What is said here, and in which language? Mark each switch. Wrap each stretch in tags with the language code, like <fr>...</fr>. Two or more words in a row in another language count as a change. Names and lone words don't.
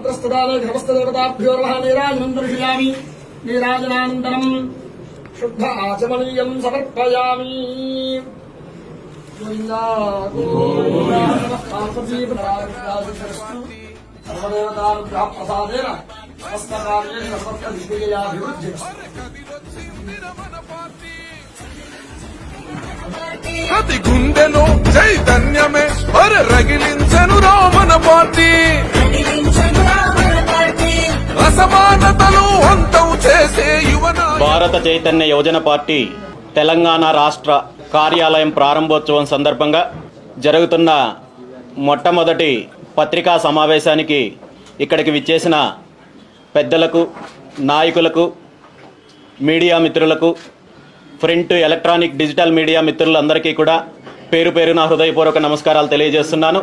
<sa>प्रदाने समस्तदेवताभ्यो नमः नीराजनं दर्शयामि। नीराजनानन्तरं शुद्ध आचमनीयं समर्पयामि। गोविन्दा गोविन्दा सर्वदेवताभ्यः प्रसादेन समस्तकार्येण समस्तविजयाभिवृद्धिरस्तु।</sa> <te>ప్రతి గుండెలో చైతన్యమే రగిలించను రామన పార్టీ అసమానతలు అంతం చేసే యువన భారత చైతన్య యువజన పార్టీ తెలంగాణ రాష్ట్ర కార్యాలయం ప్రారంభోత్సవం సందర్భంగా జరుగుతున్న మొట్టమొదటి పత్రికా సమావేశానికి ఇక్కడికి విచ్చేసిన పెద్దలకు, నాయకులకు, మీడియా మిత్రులకు, ప్రింట్, ఎలక్ట్రానిక్, డిజిటల్ మీడియా మిత్రులందరికీ కూడా పేరు పేరున హృదయపూర్వక నమస్కారాలు తెలియజేస్తున్నాను.</te>